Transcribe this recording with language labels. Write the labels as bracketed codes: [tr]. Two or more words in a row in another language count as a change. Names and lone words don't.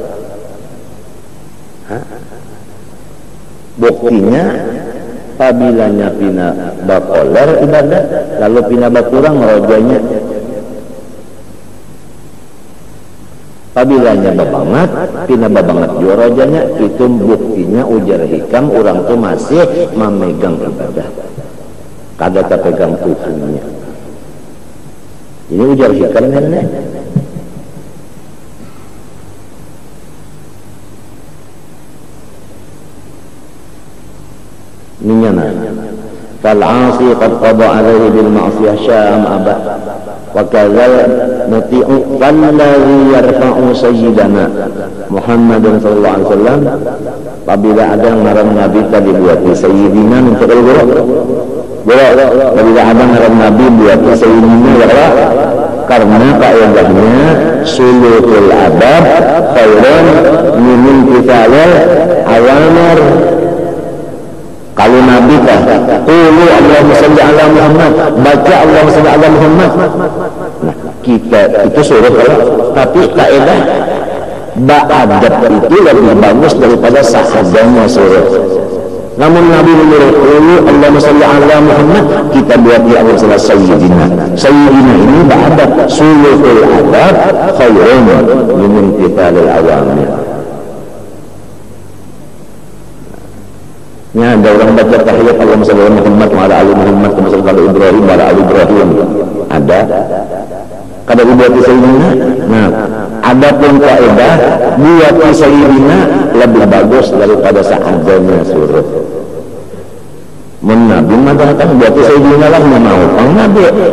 [bjn] Buktinya pabilanya pina bakoler ibadah lalu pina bakurang rojanya, pabilanya babangat pina babangat jua rojanya, itu buktinya ujar hikam orang tu masih memegang ibadah kada terpegang Tuhannya. Ini ujar hikam nenek. [ar] Ninyana فالعاصي قد قضى عليه بالمعصية شاء أم أبى وكذا نطيع فالذي يرفع سيدنا محمد صلى الله عليه وسلم. [bjn] Apabila ada yang ngaran Nabi tadi buat Sayyidina minta kalau boleh apabila ada ngaran Nabi buat Sayyidina ya karena kaidahnya [ar] سلوك الأدب خير من امتثال الأوامر. [bjn] Kalau Nabi kah [ar] قولوا اللهم صل على محمد, [bjn] baca [ar] اللهم صل على محمد. [bjn] Nah, kita itu suruh tapi kaidah ba'adab itu lebih bagus daripada sahadanya suruh. Namun Nabi menyuruh [ar] قولوا اللهم صل على محمد, [bjn] kita buat [ar] يا الله [bjn] sayyidina. Sayyidina ini ba'adab [ar] سلوك الأدب خير من امتثال الأوامر. [bjn] Ya, ada orang baca tahiyat [ar] اللهم صل على محمد وعلى آل محمد كما صلى الله إبراهيم وعلى آل إبراهيم. [bjn] Ada. Kada dibuat sayyidina. Nah, adapun kaidah buat sayyidina lebih bagus daripada seadanya suruh. Mun Nabi mengatakan buat sayyidina lah mau pang Nabi.